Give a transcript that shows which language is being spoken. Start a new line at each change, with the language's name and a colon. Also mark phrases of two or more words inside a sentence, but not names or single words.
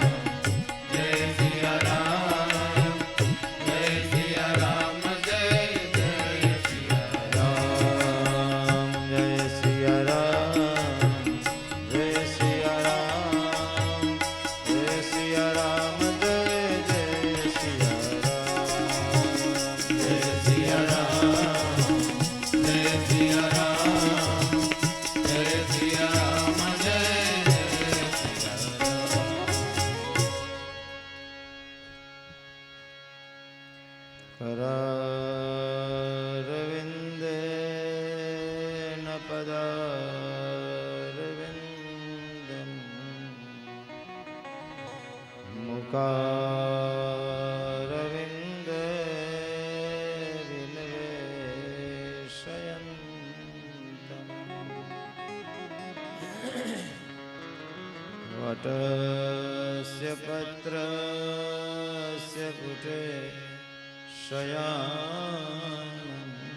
Gujarati: જય સિયા રામ જય સિયા રામ જય સિયા રામ જય સિયા રામ જય સિયા રામ રામ જય સિયા રામ જય સિયા રામ જય સિયા રામ જય સિયા રામ જય સિયા
Sanskrit: करारविन्देन पदारविन्दम् मुखारविन्दे विनिवेशयन्तम् वटस्य पत्रस्य पुटे शयानम्